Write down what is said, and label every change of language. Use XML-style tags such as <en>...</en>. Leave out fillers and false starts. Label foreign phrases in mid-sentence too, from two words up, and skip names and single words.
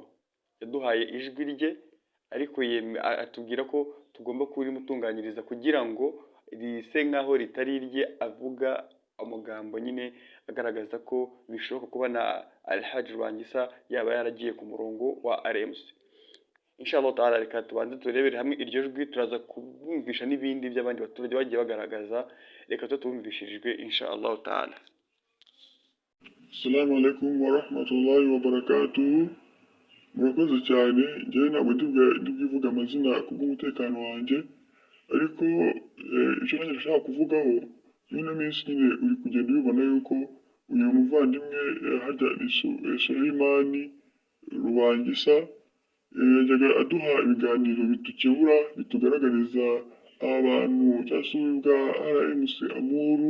<rw>Yaduhaye ijwi rye ariko atubwira ko tugomba kurimutunganyiriza kugira ngo rise nkaho ritari irye, avuga amagambo nyine agaragaza ko bishoboka kuba na Al-Hajj Rubangisa yaba yaragiye ku murongo wa RMC.</rw> <ar>إن شاء الله تعالى</ar> <rw>reka tubanze turebere hamwe iryo jwi, turaza kubumvisha n'ibindi by'abandi baturage bagiye bagaragaza, reka tubumvishirijwe</rw> <ar>إن شاء الله تعالى. السلام عليكم و رحمة الله و بركاته.</ar> <rw>Murakoze cyane, njyewe ntabwo ndivuga amazina kubw'umutekano wanjye, ariko icyo nanjye nashaka kuvugaho ino minsi nyine uri kugenda ubibona yuko uyu muvandimwe harya Suleimani Rubangisa yajyaga aduha ibiganiro bitukebura bitugaragariza abantu cyangwa se bwa RMC Amuru.</rw>